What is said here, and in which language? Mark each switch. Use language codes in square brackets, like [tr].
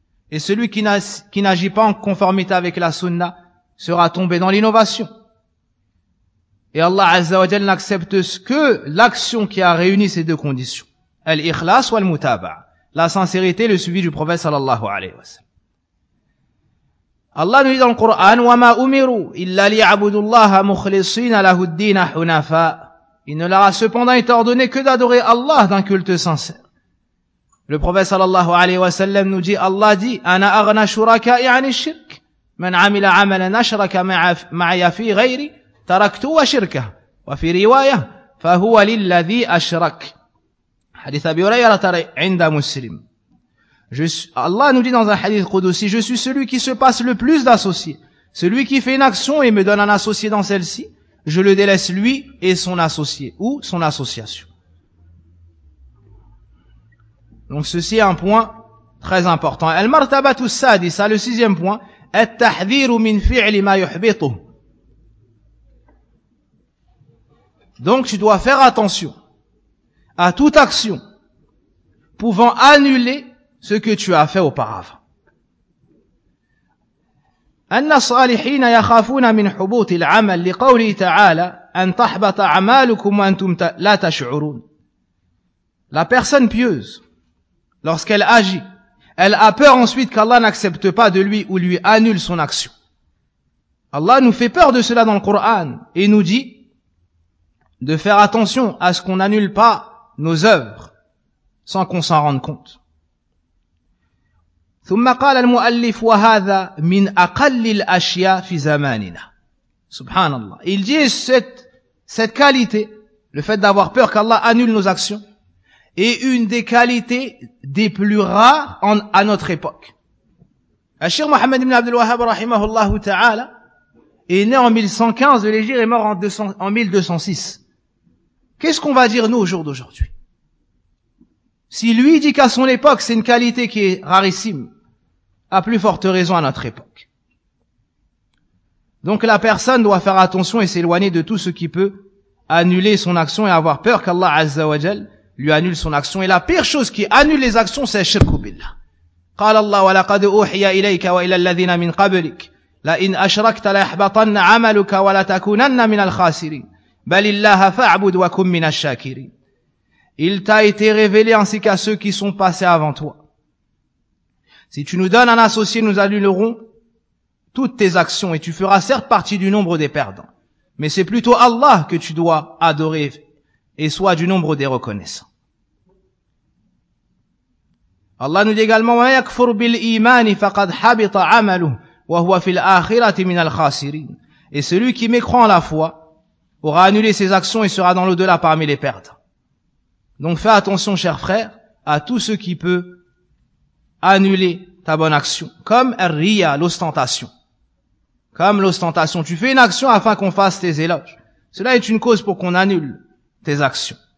[fr] Et celui qui n'agit pas en conformité avec la sunna sera tombé dans l'innovation. Et Allah Azza wa Jal n'accepte que l'action qui a réuni ces deux conditions. [ar] Al-ikhlas wa al-mutaba'a. [fr] La sincérité, le suivi du prophète sallallahu alayhi wa sallam. Allah nous dit dans le Coran, [ar] وَمَا أُمِرُوا إِلَّا لِيَعْبُدُ اللَّهَ مُخْلِصِينَ لَهُ الدِّينَ حُنَفَاءَ. [fr] Il ne leur a cependant été ordonné que d'adorer Allah d'un culte sincère. Le prophète sallallahu alayhi wa sallam nous dit, Allah dit, [ar] أَنَا أَغْنَى شُرَكَاءِ عَنِ الشِّرْكِ مَنْ عَمِلَ عَمَلًا أَشْرَكَ مَعِيَ فِي غَيْرِي تَرَكْتُهُ وَشِرْكَهُ وَفِي رِوَايَةٍ فَهُوَ لِلَّذِي أَشْرَكَ. [fr] Hadith Abi Hurayra [ar] عند مسلم. [fr] Allah nous dit dans un hadith Qudsi, je suis celui qui se passe le plus d'associés. Celui qui fait une action et me donne un associé dans celle-ci, je le délaisse lui et son associé ou son association. Donc ceci est un point très important. [ar] Al-martabatu sadisa, [fr] le sixième point, [ar] at-tahdhiru min fi'li ma yuhbitu. [fr] Donc tu dois faire attention à toute action pouvant annuler ce que tu as fait auparavant. [ar] أن الصالحين يخافون من حبوط العمل لقوله تعالى أن تحبط أعمالكم وأنتم لا تشعرون. [fr] La personne pieuse, lorsqu'elle agit, elle a peur ensuite qu'Allah n'accepte pas de lui ou lui annule son action. Allah nous fait peur de cela dans le Coran et nous dit de faire attention à ce qu'on n'annule pas nos œuvres sans qu'on s'en rende compte. [ar] ثم قال المؤلف وهذا من أقل الأشياء في زماننا. سبحان الله. [fr] Il dit cette qualité, le fait d'avoir peur qu'Allah annule nos actions, est une des qualités des plus rares à notre époque. الشيخ محمد بن عبد الوهاب رحمه الله تعالى est né en 1115 de l'Égypte et mort en 1206. Qu'est-ce qu'on va dire nous au jour d'aujourd'hui? Si lui dit qu'à son époque, c'est une qualité qui est rarissime, à plus forte raison à notre époque. Donc la personne doit faire attention et s'éloigner de tout ce qui peut annuler son action et avoir peur qu'Allah Azza wa Jal lui annule son action. Et la pire chose qui annule les actions, c'est [ar] shirku billah. قال الله ولقد أوحي إليك وإلى الذين من قبلك لئن أشركت ليحبطن عملك ولتكونن من الخاسرين بل الله فاعبد وكن من الشاكرين. [fr] Il t'a été révélé ainsi qu'à ceux qui sont passés avant toi. Si tu nous donnes un associé, nous annulerons toutes tes actions et tu feras certes partie du nombre des perdants. Mais c'est plutôt Allah que tu dois adorer et sois du nombre des reconnaissants. Allah nous dit également, [ar] وَمَنْ يَكْفُرْ بِالْإِيمَانِ فَقَدْ حَبِطَ عَمَلُهُ وَهُوَ فِي الْآخِرَةِ مِنَ الْخَاسِرِينَ. [fr] Et celui qui mécroit en la foi aura annulé ses actions et sera dans l'au-delà parmi les perdants. Donc fais attention, cher frère, à tout ce qui peut annuler ta bonne action, comme riya, l'ostentation. Comme l'ostentation, tu fais une action afin qu'on fasse tes éloges. Cela est une cause pour qu'on annule tes actions.